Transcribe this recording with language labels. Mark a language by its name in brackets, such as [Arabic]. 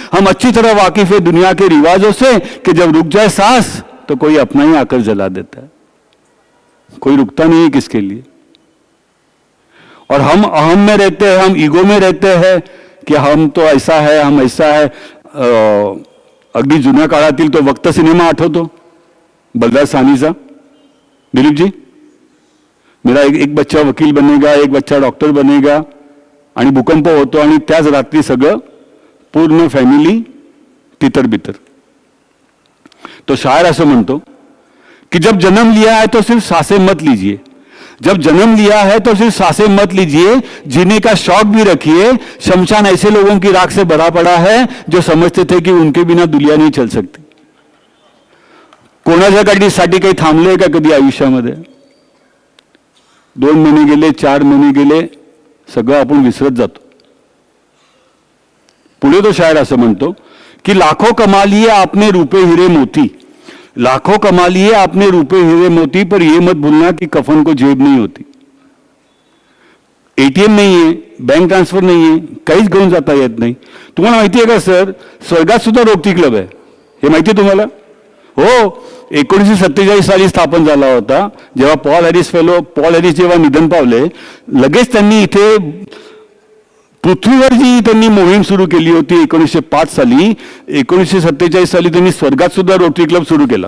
[Hindi] हम अच्छी तरह वाकिफ है दुनिया के रिवाजों से कि जब रुक जाए सांस तो कोई अपना ही आकर जला देता है। कोई रुकता नहीं है किसके लिए। और हम अहम में रहते हैं, हम ईगो में रहते हैं की हम तो ऐसा है, हम ऐसा है। [Marathi] अगदी जुन्या काळातील तो वक्त सिनेमा आठवतो बलराज साहनीचा, दिलीप जी, [Hindi] मेरा एक बच्चा वकील बनेगा, एक बच्चा डॉक्टर बनेगा, [Marathi] आणि भूकंप होतो आणि त्याच रात्री सगळं पूर्ण फॅमिली तितर बितर। तो शायर असं म्हणतो कि [Hindi] जब जन्म लिया है तो सिर्फ सांसें मत लीजिए, जब जन्म लिया है तो सिर्फ सांसें मत लीजिए, जीने का शौक भी रखिए। शमशान ऐसे लोगों की राख से भरा पड़ा है जो समझते थे कि उनके बिना दुनिया नहीं चल सकती। [Marathi] कोणासाठी काही थांबले का कधी आयुष्यामध्ये? 2 महिने गेले, 4 महिने गेले, सगळं आपण विसरत जातो। पुढे तो शायर असं म्हणतो की [Hindi] लाखों कमा लिए आपने रुपए हीरे मोती, लाखों कमा लिए आपने रुपए हीरे मोती, पर यह मत भूलना कि कफन को जेब नहीं होती। एटीएम नहीं है, बैंक ट्रान्सफर नहीं है, [Marathi] काहीच घेऊन जाता येत नाही। तुम्हाला माहिती आहे का सर, स्वर्गात सुद्धा रोटरी क्लब आहे, हे माहिती आहे तुम्हाला? हो, 1947 साली स्थापन झाला होता। जेव्हा पॉल हॅरिस जेव्हा निधन पावले, लगेच त्यांनी इथे पृथ्वीवर जी त्यांनी मोहीम सुरू केली होती 1905 साली, 1947 साली त्यांनी स्वर्गात सुद्धा रोटरी क्लब सुरू केला।